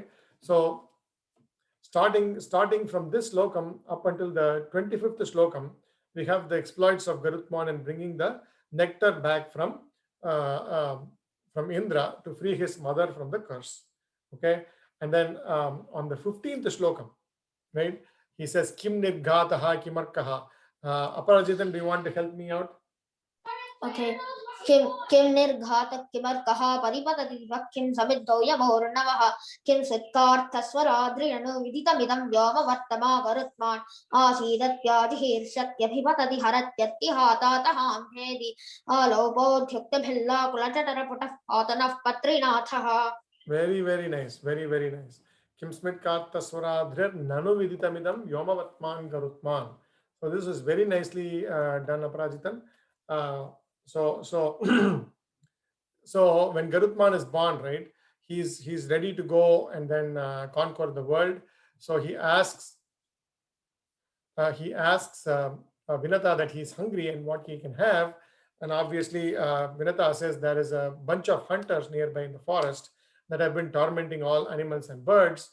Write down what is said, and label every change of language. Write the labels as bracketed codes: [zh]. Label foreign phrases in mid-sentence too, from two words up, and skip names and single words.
[en] So starting from this slokam up until the 25th slokam, we have the exploits of Garutman and bringing the nectar back from Indra to free his mother from the curse. Okay, and then on the 15th slokam, right, he says [sa] किं निर्घातः किमर्कः. [en] Aparajitan, do you want to help me out? Okay. [sa] किं निर्घातः किमर्कः परिपतति विभक्तिं समिद्धौ यमोर्णवः किं सत्कार्थस्वराद्रियणु विदितमिदं व्योमवर्तमा गरुत्मान् आसीदत्याजिहीर्षत्यभिपतति हरत्यत्तिहातातहांहेदि आलोपोऽध्युक्तभिल्लाकुलचटरपुटः पातनः पत्रिनाथः. [en] Very, very nice. Very, very nice. [sa] किं स्मित् कार्तस्वराद्रिर् ननु विदितमिदं व्योमवर्त्मा गरुत्मान्. [en] So this is very nicely done, Aparajitan. So so when Garutman is born, right, he's ready to go and then conquer the world. So he asks Vinata that he's hungry and what he can have, and obviously Vinata says there is a bunch of hunters nearby in the forest that have been tormenting all animals and birds.